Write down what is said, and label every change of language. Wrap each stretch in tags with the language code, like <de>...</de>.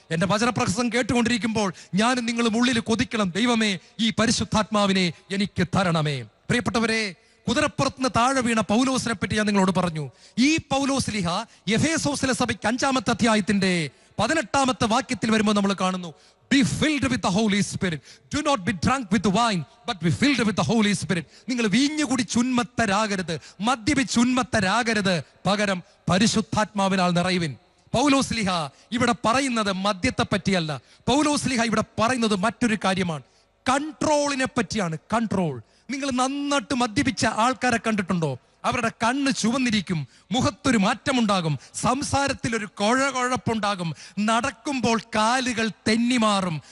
<ml>എന്റെ വചനപ്രസംഗം കേട്ടുകൊണ്ടിരിക്കുമ്പോൾ ഞാനും നിങ്ങളും ഉള്ളിൽ കൊതിക്കണം, ദൈവമേ ഈ പരിശുദ്ധാത്മാവിനെ എനിക്ക് തരണമേ. പ്രിയപ്പെട്ടവരെ, കുതിരപ്പുറത്തുനിന്ന് താഴെ വീണ പൗലോസിനെ പറ്റി ഞാൻ നിങ്ങളോട് പറഞ്ഞു. ഈ പൗലോസ്ലീഹ എഫേസോസിലെ സഭയ്ക്ക് 5-ാമത്തെ അധ്യായത്തിന്റെ 18-ാമത്തെ വാക്യത്തിൽ വരുമ്പോൾ നമ്മൾ കാണുന്നു,</ml> <en>be filled with the Holy Spirit. Do not be drunk with wine, but be filled with the Holy Spirit.</en> <ml>നിങ്ങൾ വീഞ്ഞു കുടിച്ച് ഉന്മത്തരാകരുത്, മദ്യപിച്ച് ഉന്മത്തരാകരുത്, പകരം പരിശുദ്ധാത്മാവിനാൽ നിറയുവിൻ. പൗലോസ്ലീഹ ഇവിടെ പറയുന്നത് മദ്യത്തെ പറ്റിയല്ല. പൗലോസ്ലീഹ ഇവിടെ പറയുന്നത് മറ്റൊരു കാര്യമാണ്, കൺട്രോളിനെ പറ്റിയാണ്. കൺട്രോൾ. നിങ്ങൾ നന്നായിട്ട് മദ്യപിച്ച ആൾക്കാരെ കണ്ടിട്ടുണ്ടോ? അവരുടെ കണ്ണ് ചുവന്നിരിക്കും, മുഖത്തൊരു മാറ്റമുണ്ടാകും, സംസാരത്തിൽ ഒരു കുഴപ്പുണ്ടാകും, നടക്കുമ്പോൾ കാലുകൾ തെന്നിമാറും.</ml>